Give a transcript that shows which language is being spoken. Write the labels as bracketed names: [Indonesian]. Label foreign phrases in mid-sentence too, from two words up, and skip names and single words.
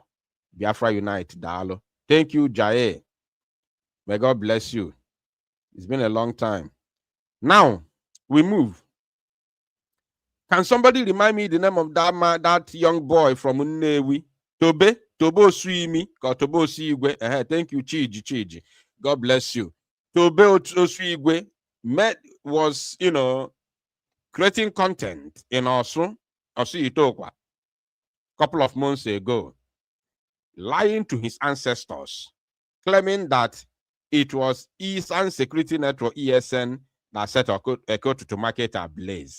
[English] Biafra Unite, Dalo. Thank you, Jaye. May God bless you. It's been a long time. Now, we move. Can somebody remind me the name of that man, that young boy from Nnewi? Tobo Suimi, or Tobo Siigwe. Thank you, Chiji. God bless you. Tobe Osuigwe was, creating content in Osu Itokwa, couple of months ago, lying to his ancestors, claiming that it was Eastern Security Network, ESN, that set Ekeututu market ablaze.